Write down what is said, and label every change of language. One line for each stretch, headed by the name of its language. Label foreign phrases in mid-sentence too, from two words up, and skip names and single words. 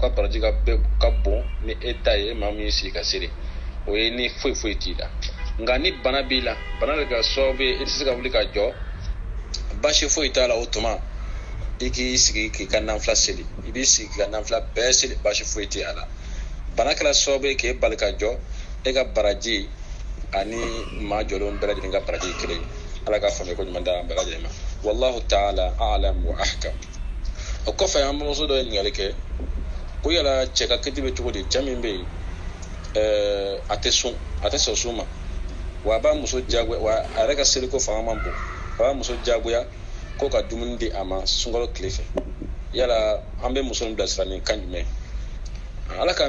Bambara: ka baraji ka bon ni e ta ye maa min y'i sigi ka seli o ye ni foyi foyi t'i la nka ni bana b'i la bana de ka sababu ye i tɛ se ka wuli ka jɔ baasi foyi t'a la o tuma i k'i sigi k'i ka nanfila seli i b'i sigi k'i ka nanfila bɛɛ seli baasi foyi tɛ a la bana kɛra sababu ye k'e bali ka jɔ e ka baraji ani maa jɔlenw bɛɛ lajɛlen ka baraji kelen ala k'a faamuya ko ɲuman d'a bɛɛ lajɛlen ma
Arabic: والله تعالى أعلم وأحكم
Bambara: o kɔfɛ an bamuso dɔ ye ɲininkali kɛ ko yala cɛ ka kiti bɛ cogo di cɛ min bɛ yen a tɛ sɔn sun ma wa a b'a muso jagoya wa a yɛrɛ ka seliko fanga man bon a b'a muso jagoya ko ka dumuni di a ma sunkalo tile fɛ yala an bɛ muso in bilasira ni kan jumɛn ala k'an ni